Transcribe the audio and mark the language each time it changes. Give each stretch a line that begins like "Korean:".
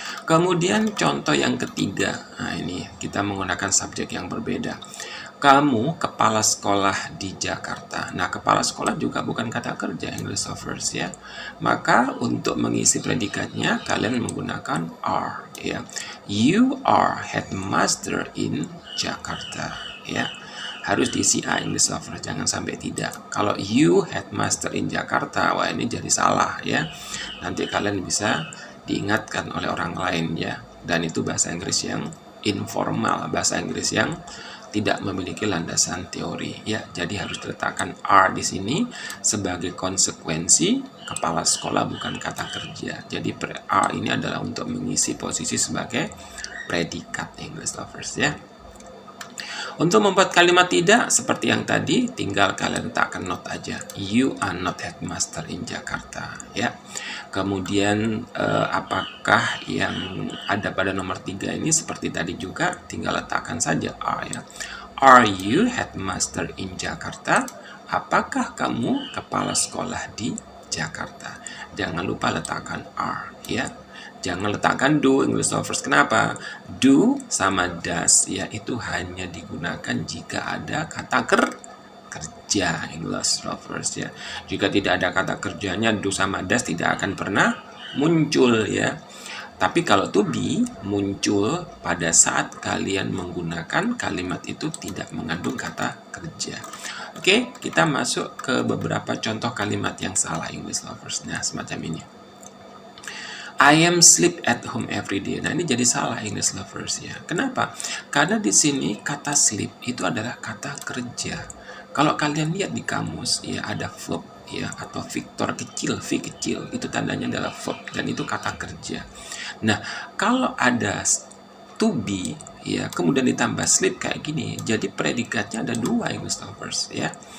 Indonesian: Kemudian contoh yang ketiga, nah ini kita menggunakan subjek yang berbeda. Kamu kepala sekolah di Jakarta. Nah, kepala sekolah juga bukan kata kerja
English: English lovers
Indonesian: ya. Maka untuk mengisi predikatnya kalian menggunakan are ya.
English: You are headmaster in Jakarta ya.
Indonesian: Harus diisi A
English: English lovers,
Indonesian: jangan sampai tidak. Kalau
English: you headmaster in Jakarta,
Indonesian: wah ini jadi salah ya. Nanti kalian bisa diingatkan oleh orang lain ya. Dan itu bahasa Inggris yang informal, bahasa Inggris yang tidak memiliki landasan teori ya. Jadi harus diletakkan are di sini sebagai konsekuensi kepala sekolah bukan kata kerja. Jadi are ini adalah untuk mengisi posisi sebagai predikat
English: English lovers
Indonesian: ya. Untuk membuat kalimat tidak seperti yang tadi, tinggal kalian letakkan not aja.
English: You are not headmaster in Jakarta ya.
Indonesian: Kemudian apakah yang ada pada nomor 3 ini seperti tadi juga, tinggal letakkan saja are ya.
English: Are you headmaster in Jakarta?
Indonesian: Apakah kamu kepala sekolah di Jakarta? Jangan lupa letakkan are ya. Jangan letakkan do
English: English lovers.
Indonesian: Kenapa? Do sama does ya itu hanya digunakan jika ada kata kerja
English: English lovers
Indonesian: ya. Jika tidak ada kata kerjanya, do sama does tidak akan pernah muncul ya. Tapi kalau to be muncul pada saat kalian menggunakan kalimat itu tidak mengandung kata kerja. Oke, kita masuk ke beberapa contoh kalimat yang salah
English: English lovers.
Indonesian: Nah, semacam ini.
English: I am sleep at home every day.
Indonesian: Nah, ini jadi salah
English: English lovers
Indonesian: ya. Kenapa? Karena di sini kata sleep itu adalah kata kerja. Kalau kalian lihat di kamus ya ada verb ya atau Victor kecil, V kecil, itu tandanya adalah verb dan itu kata kerja. Nah, kalau ada to be ya kemudian ditambah sleep kayak gini, jadi predikatnya ada 2
English: English lovers
Indonesian: ya.